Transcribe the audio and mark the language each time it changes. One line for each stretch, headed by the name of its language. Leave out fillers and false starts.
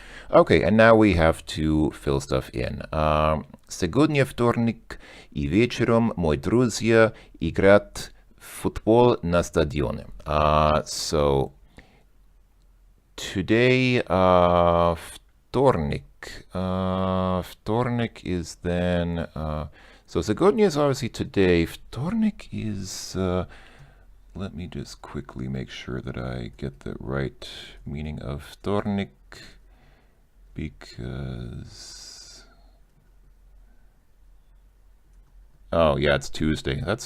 English: Okay, and now we have to fill stuff in.
Russian: Сегодня вторник, и вечером мои друзья играют в футбол на стадионе.
English: So today, вторник. Вторник is then, so сегодня is obviously today. Вторник is, let me just quickly make sure that I get the right meaning of вторник, because, oh yeah, it's Tuesday.